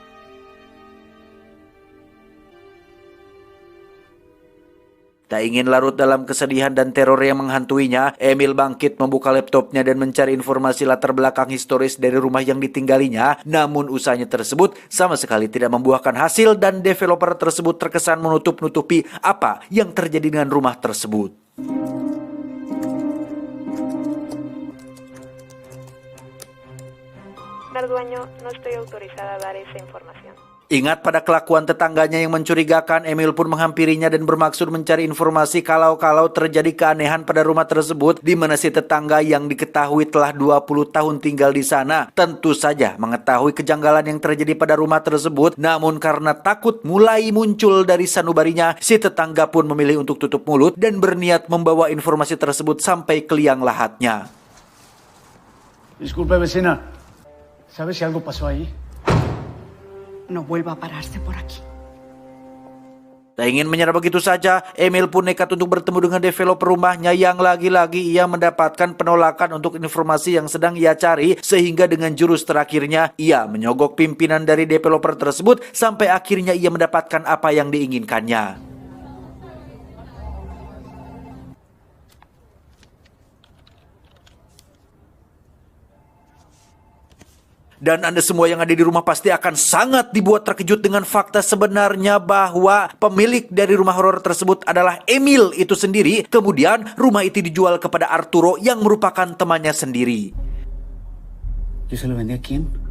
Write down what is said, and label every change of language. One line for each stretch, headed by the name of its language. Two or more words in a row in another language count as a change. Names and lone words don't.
Indonesian: Tak ingin larut dalam kesedihan dan teror yang menghantuinya, Emil bangkit membuka laptopnya dan mencari informasi latar belakang historis dari rumah yang ditinggalinya. Namun usahanya tersebut sama sekali tidak membuahkan hasil dan developer tersebut terkesan menutup-nutupi apa yang terjadi dengan rumah tersebut.
Spanish: Dueño, no estoy autorizada a dar esa información.
Indonesian: Ingat pada kelakuan tetangganya yang mencurigakan, Emil pun menghampirinya dan bermaksud mencari informasi kalau terjadi keanehan pada rumah tersebut, di mana si tetangga yang diketahui telah 20 tahun tinggal di sana tentu saja mengetahui kejanggalan yang terjadi pada rumah tersebut. Namun karena takut mulai muncul dari sanubarinya, si tetangga pun memilih untuk tutup mulut dan berniat membawa informasi tersebut sampai ke liang lahatnya.
Spanish: Disculpe, vecina. ¿Sabe si algo pasó ahí? No vuelva a pararse por aquí.
Indonesian: Tak ingin menyerah begitu saja, Emil pun nekat untuk bertemu dengan developer rumahnya yang lagi-lagi ia mendapatkan penolakan untuk informasi yang sedang ia cari, sehingga dengan jurus terakhirnya ia menyogok pimpinan dari developer tersebut sampai akhirnya ia mendapatkan apa yang diinginkannya. Dan Anda semua yang ada di rumah pasti akan sangat dibuat terkejut dengan fakta sebenarnya bahwa pemilik dari rumah horor tersebut adalah Emil itu sendiri. Kemudian rumah itu dijual kepada Arturo yang merupakan temannya sendiri.
Spanish: ¿Yo se lo vendí a quién?